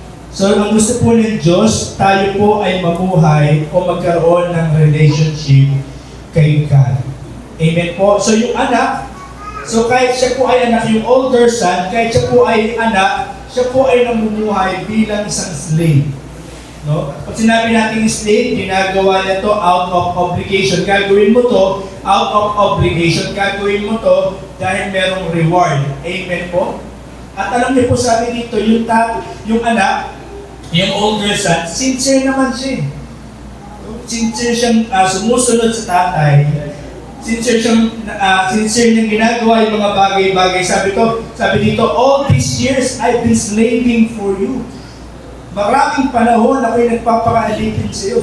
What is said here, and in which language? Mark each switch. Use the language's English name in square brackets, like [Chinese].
[Filipino] So, ang gusto po ng Diyos, tayo po ay mamuhay o magkaroon ng relationship kay God. Amen po? So, yung anak, so kahit siya po ay anak, yung older son, kahit siya po ay anak, siya po ay namumuhay bilang isang slave. No? Pag sinabi natin slave, ginagawa niya to out of obligation. Gagawin mo to out of obligation. Gagawin mo to dahil merong reward. Amen po? At alam niyo po sabi dito, yung anak, yung older son, sincere naman siya. Sincere siyang sumusunod sa tatay. Sincere niyang ginagawa yung mga bagay-bagay. [English] Sabi dito, all these years I've been slaving for you. [Filipino] Maraming panahon ako'y nagpapakaalipin sa iyo.